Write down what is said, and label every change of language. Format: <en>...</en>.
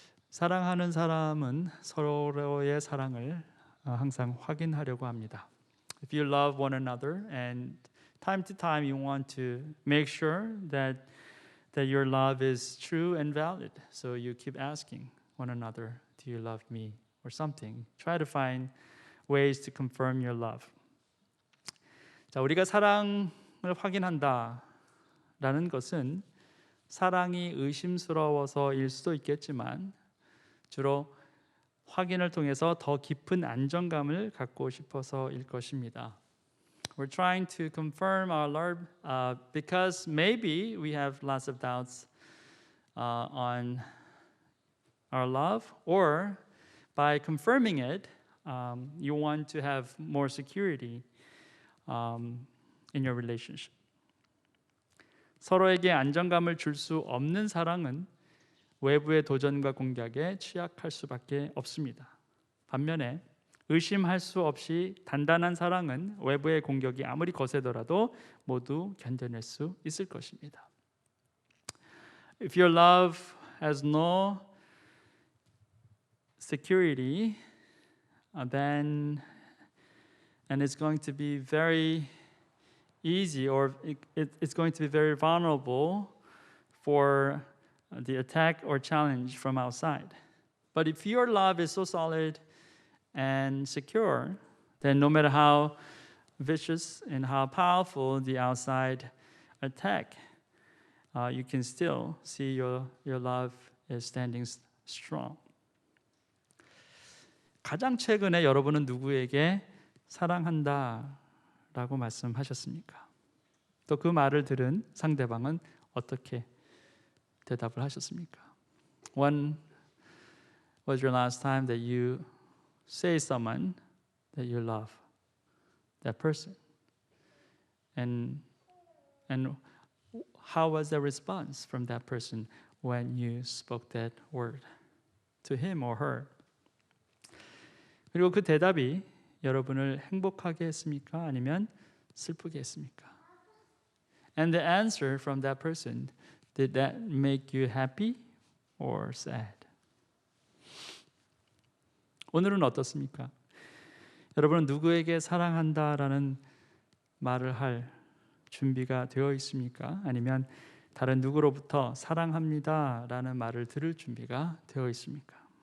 <ko>사랑하는 사람은 서로의 사랑을 항상 확인하려고 합니다.</ko> <en>If you love one another and time to time you want to make sure that your love is true and valid. So you keep asking one another, do you love me or something? Try to find ways to confirm your love.</en> <ko>자, 우리가 사랑을 확인한다라는 것은 사랑이 의심스러워서일 수도 있겠지만 주로 확인을 통해서 더 깊은 안정감을 갖고 싶어서일 것입니다.</ko> <en>We're trying to confirm our love because maybe we have lots of doubts on our love, or by confirming it, you want to have more security in your relationship.</en> <ko>서로에게 안정감을 줄 수 없는 사랑은 외부의 도전과 공격에 취약할 수밖에 없습니다. 반면에 의심할 수 없이 단단한 사랑은 외부의 공격이 아무리 거세더라도 모두 견뎌낼 수 있을 것입니다.</ko> <en>If your love has no security, then and it's going to be very easy, or it's going to be very vulnerable for the attack or challenge from outside. But if your love is so solid and secure, then no matter how vicious and how powerful the outside attack, you can still see your love is standing strong.</en> <ko>가장 최근에 여러분은 누구에게 사랑한다라고 말씀하셨습니까? 또 그 말을 들은 상대방은 어떻게 대답을 하셨습니까?</ko> <en>When was your last time that you say someone that you love that person? And how was the response from that person when you spoke that word to him or her?</en> <ko>그리고 그 대답이 여러분을 행복하게 했습니까? 아니면 슬프게 했습니까?</ko> <en>And the answer from that person, did that make you happy or sad?</en> <ko>오늘은 어떻습니까? 여러분은 누구에게 사랑한다라는 말을 할 준비가 되어 있습니까? 아니면 다른 누구로부터 사랑합니다라는 말을 들을 준비가 되어 있습니까?</ko>